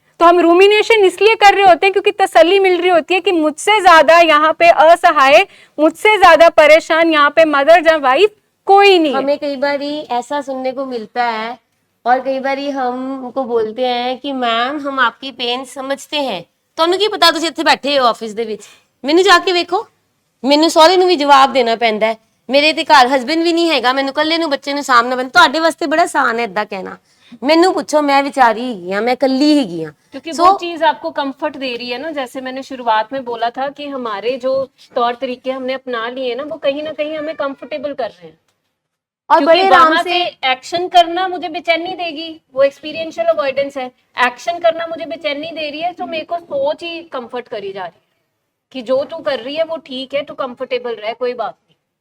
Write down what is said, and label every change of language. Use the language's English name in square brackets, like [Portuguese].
[Hindi] तो हम रूमिनेशन इसलिए कर रहे होते हैं क्योंकि तसल्ली मिल रही होती है कि मुझसे ज्यादा यहाँ पे असहाय, मुझसे ज्यादा परेशान यहाँ पे मदर या वाइफ कोई नहीं है। हमें कई बार ऐसा सुनने को मिलता है, और कई बार हमको बोलते हैं कि मैम हम आपकी पेन समझते हैं, [Punjabi] ਤੁਹਾਨੂੰ ਕੀ ਪਤਾ ਤੁਸੀਂ ਇੱਥੇ ਬੈਠੇ ਹੋ ਆਫਿਸ ਦੇ ਵਿੱਚ, ਮੈਨੂੰ ਜਾ ਕੇ ਵੇਖੋ। ਮੈਨੂੰ ਸਹੁਰੇ ਨੂੰ ਵੀ ਜਵਾਬ ਦੇਣਾ ਪੈਂਦਾ ਹੈ, ਮੇਰੇ ਤੇ ਘਰ ਹਸਬੈਂਡ ਵੀ ਨਹੀਂ ਹੈਗਾ, ਮੈਨੂੰ ਇਕੱਲੇ ਨੂੰ ਬੱਚੇ ਨੂੰ ਸਾਹਮਣਾ ਪੈਂਦਾ। ਤੁਹਾਡੇ ਵਾਸਤੇ ਬੜਾ ਆਸਾਨ ਹੈ ਇਦਾਂ ਕਹਿਣਾ, ਮੈਨੂੰ ਪੁੱਛੋ, ਮੈਂ ਵਿਚਾਰੀ ਹੈਗੀ ਆ, ਮੈਂ ਇਕੱਲੀ ਹੈਗੀ ਆ। [Hindi] क्योंकि वो चीज आपको कंफर्ट दे रही है ना, जैसे मैंने शुरुआत में बोला था कि हमारे जो तौर तरीके हमने अपना लिए ना, वो कहीं ना कहीं हमें कंफर्टेबल कर रहे हैं, और बड़े क्योंकि आराम वहां से पे एक्शन करना मुझे बेचैनी देगी, वो एक्सपीरियंशियल अवॉइडेंस है, एक्शन करना मुझे बेचैनी दे रही है, तो मेरे को सोच ही कंफर्ट करी जा रही है कि जो तू कर रही है वो ठीक है, तू कंफर्टेबल रहे, कोई बात नहीं।